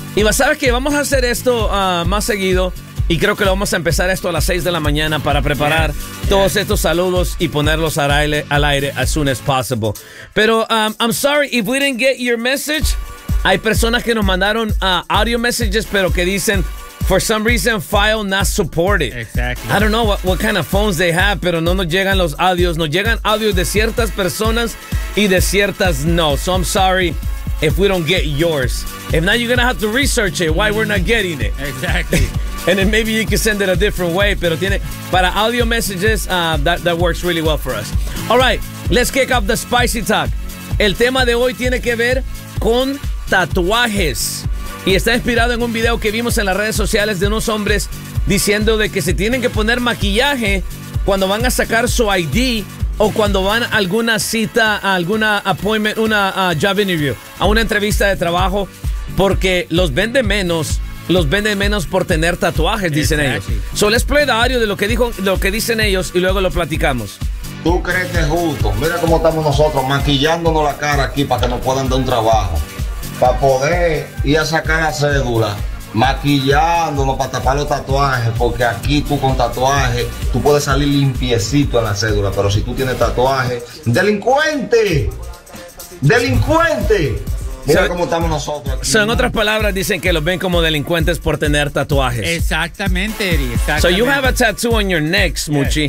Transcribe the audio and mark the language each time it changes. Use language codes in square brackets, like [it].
[es] Y sabes que vamos a hacer esto más seguido. Y creo que lo vamos a empezar esto a las 6 de la mañana para preparar todos estos saludos y ponerlos al aire [en] as soon as possible. Pero I'm sorry if we didn't get your message. [es] Hay personas que nos mandaron audio messages, pero que dicen, [en] for some reason, file not supported. [es] Exactly. [en] I don't know what kind of phones they have, [es] pero no nos llegan los audios. Nos llegan audios de ciertas personas y de ciertas no. [en] So I'm sorry if we don't get yours. If not, you're going to have to research it, why we're not getting it. Exactly. And then maybe you can send it a different way, [es] pero tiene para [en] audio messages, that works really well for us. All right, let's kick off the spicy talk. [es] El tema de hoy tiene que ver con tatuajes. Y está inspirado en un video que vimos en las redes sociales de unos hombres diciendo de que se tienen que poner maquillaje cuando van a sacar su ID o cuando van a alguna cita, a alguna appointment, una job interview, a una entrevista de trabajo, porque los venden menos por tener tatuajes, dicen ellos. [en] So let's play the audio [es] de lo que dicen ellos y luego lo platicamos. ¿Tú crees que es justo? Mira cómo estamos nosotros maquillándonos la cara aquí para que nos puedan dar un trabajo. Para poder ir a sacar la cédula, maquillándonos para tapar los tatuajes, porque aquí tú con tatuajes, tú puedes salir limpiecito en la cédula, pero si tú tienes tatuajes, ¡delincuente! ¡Delincuente! Mira cómo estamos nosotros aquí. So, en otras palabras, dicen que los ven como delincuentes por tener tatuajes. Exactamente, Eri, exactamente. [en] So you have a tattoo on your neck, Smoochie.